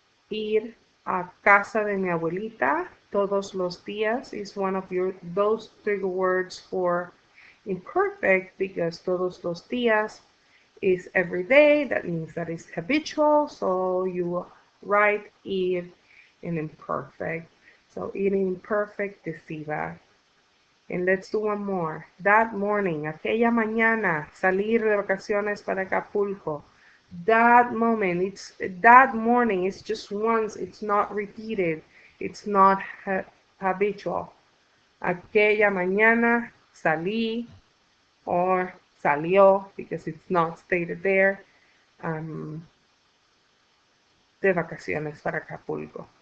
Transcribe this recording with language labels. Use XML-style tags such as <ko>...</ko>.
<es>Ir a casa de mi abuelita.</es> <en>Todos los días is one of those trigger words for imperfect, because</en> <es>todos los días</es> <en>is every day. That means that it's habitual. So you will write ir in imperfect. So ir in imperfect is iba. And let's do one more. That morning,</en> <es>aquella mañana, salir de vacaciones para Acapulco.</es> <en>That moment, that morning, it's just once, it's not repeated, it's not habitual.</en> <es>Aquella mañana salí,</es> <en>or</en> <es>salió,</es> <en>because it's not stated there,</en> <es>de vacaciones para Acapulco.</es>